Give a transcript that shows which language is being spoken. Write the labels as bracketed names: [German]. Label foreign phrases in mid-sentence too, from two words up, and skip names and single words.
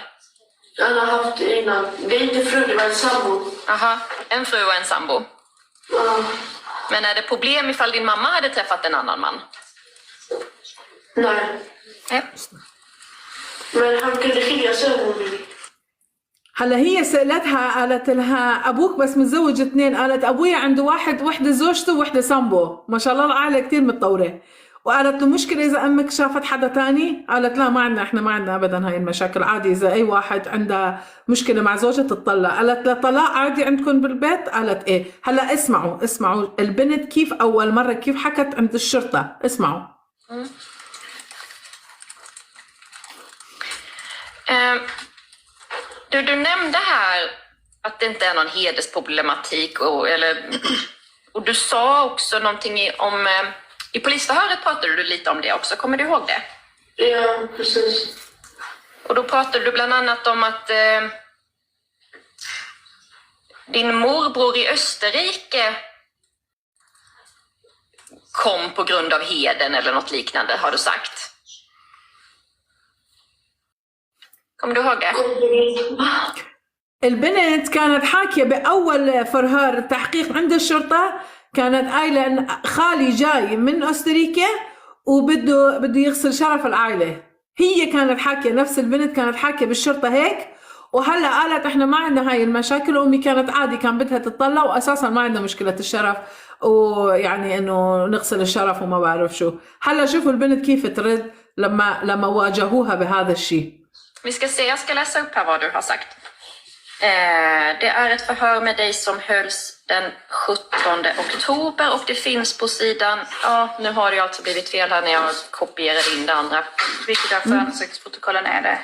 [Swedish] Han har haft innan. Det är inte fru, det var en sambo. Aha, en fru och en sambo. Ja. Men är det problem ifall din mamma hade träffat en annan man? Nej. Nej. Men han kunde skilja sig om hon vill. [Arabic] هلا هي سألتها قالت لها أبوك بس متزوج 2، قالت أبويا عنده وحدة زوجته ووحدة سامبو، ما شاء الله العائلة كتير متطورة. وقالت له مشكلة إذا أمك شافت حدا تاني؟ قالت لا ما عندنا، إحنا ما عندنا أبدا هاي المشاكل، عادي إذا أي واحد عنده مشكلة مع زوجته تطلق. قالت له طلاق عادي عندكم بالبيت؟ قالت إيه. هلا اسمعوا البنت كيف أول مرة كيف حكت عند الشرطة. اسمعوا. [Swedish] Du nämnde här att det inte är någon hedersproblematik och du sa också någonting om i polisförhöret pratade du lite om det också, kommer du ihåg det? Ja, precis. Och då pratade du bland annat om att din morbror i Österrike kom på grund av heden eller något liknande, har du sagt. Kommer du ihåg det? [Arabic] البنت كانت حاكية بأول فرهار تحقيق عند الشرطة، كانت قايلة إن خالي جاي من أستريكا وبده يغسل شرف العائلة. هي كانت حاكية، نفس البنت كانت حاكية بالشرطة هيك، وهلا قالت إحنا ما عندنا هاي المشاكل، وأمي كانت عادي كان بدها تطلع وأساسا ما عندنا مشكلة الشرف ويعني إنه نغسل الشرف وما بعرف شو. هلا شوفوا البنت كيف ترد لما واجهوها بهذا الشيء. [Swedish] Vi ska se, jag ska läsa upp här vad du har sagt. Det är ett förhör med dig som hölls den 17 oktober och det finns på sidan, ja nu har det alltså blivit fel här när jag kopierade in det andra. Vilket av förundersökningsprotokollen är det?